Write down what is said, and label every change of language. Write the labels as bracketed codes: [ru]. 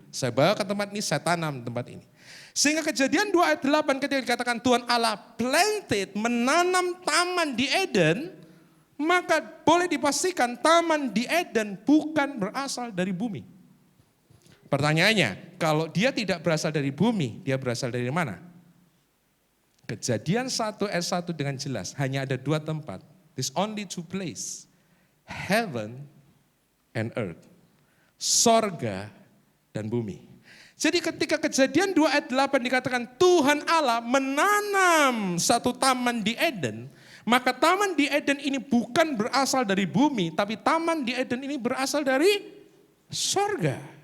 [id] Saya bawa ke tempat ini, saya tanam di tempat ini. Sehingga Kejadian 2 ayat 8 ketika dikatakan Tuhan Allah planted, menanam taman di Eden, maka boleh dipastikan taman di Eden bukan berasal dari bumi. Pertanyaannya, kalau dia tidak berasal dari bumi, dia berasal dari mana? Kejadian 1 ayat 1 dengan jelas, hanya ada 2 tempat. [en] There's only 2 places, heaven and earth. [id] Sorga dan bumi. Jadi ketika Kejadian 2 ayat 8 dikatakan Tuhan Allah menanam satu taman di Eden, maka taman di Eden ini bukan berasal dari bumi, tapi taman di Eden ini berasal dari sorga.